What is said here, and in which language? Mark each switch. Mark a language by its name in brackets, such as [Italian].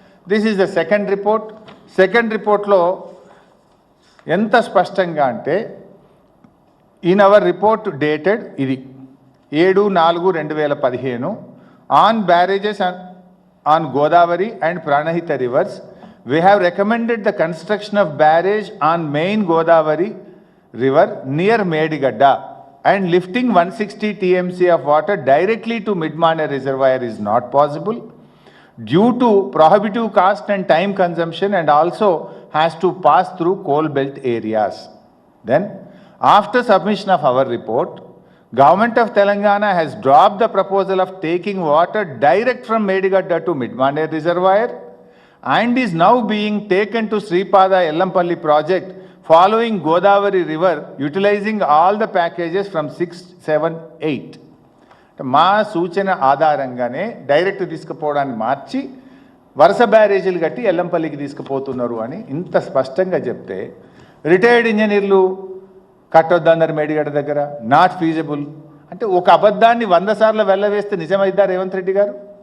[English] This is the second report. [Telugu] Second రిపోర్ట్లో ఎంత స్పష్టంగా అంటే, [English] In our report dated ఇది 7/4/2015 on barrages on Godavari and Pranahita rivers we have recommended the construction of barrage on main Godavari river near Medigadda, and lifting 160 TMC of water directly to Midmane reservoir is not possible due to prohibitive cost and time consumption, and also has to pass through coal belt areas. Then, after submission of our report, Government of Telangana has dropped the proposal of taking water direct from Medigadda to Midmane reservoir and is now being taken to Sripada Ellampalli project following Godavari river, utilizing all the packages from 6, 7, 8. [Telugu] మా సూచన ఆధారంగానే direct తీసుకుపోవడాన్ని మార్చి వరుస బ్యారేజీలు కట్టి ఎల్లంపల్లికి తీసుకుపోతున్నారు అని ఇంత స్పష్టంగా చెప్తే retired ఇంజనీర్లు కట్టొద్దన్నారు మేడిగడ్డ దగ్గర, [English] not feasible [Telugu] అంటే ఒక అబద్ధాన్ని 100 సార్లు వెళ్ళవేస్తే నిజమైద్దా రేవంత్ రెడ్డి గారు?